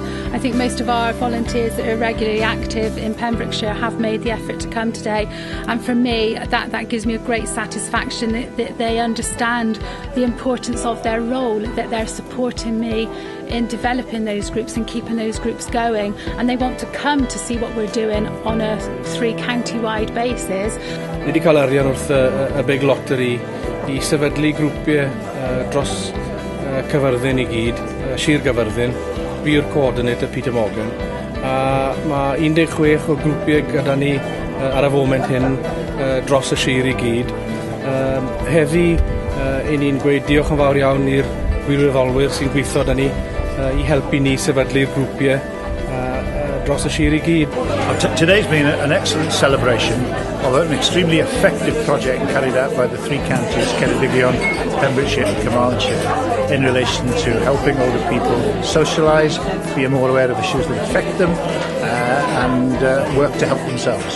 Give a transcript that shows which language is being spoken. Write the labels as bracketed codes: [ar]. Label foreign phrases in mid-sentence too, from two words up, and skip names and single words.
[en] I think most of our volunteers that are regularly active in Pembrokeshire have made the effort to come today, and for me that gives me a great satisfaction that they understand the importance of their role, that they're supporting me in developing those groups and keeping those groups going, and they want to come to see what we're doing on a 3 county-wide basis. [cy] Ni wedi cael arian wrth y big lottery I sefydlu grwpiau dros Cyfyrddin I gyd, Sir Gyfyrddin, fi yw'r coordinator Peter Morgan, a mae 16 o grwpiau gyda ni ar y foment hyn dros y Sir I gyd. Heddi, ni'n gweud diolch yn fawr iawn i'r gwirfoddolwyr sy'n gweithio da ni I helpu ni sefydlu'r grwpiau dros y Sir I gyd. [en] Today's been an excellent celebration of an extremely effective project carried out by the 3 counties, Ceredigion, Pembrokeshire and Carmarthenshire, in relation to helping older people socialise, be more aware of issues that affect them, and work to help themselves.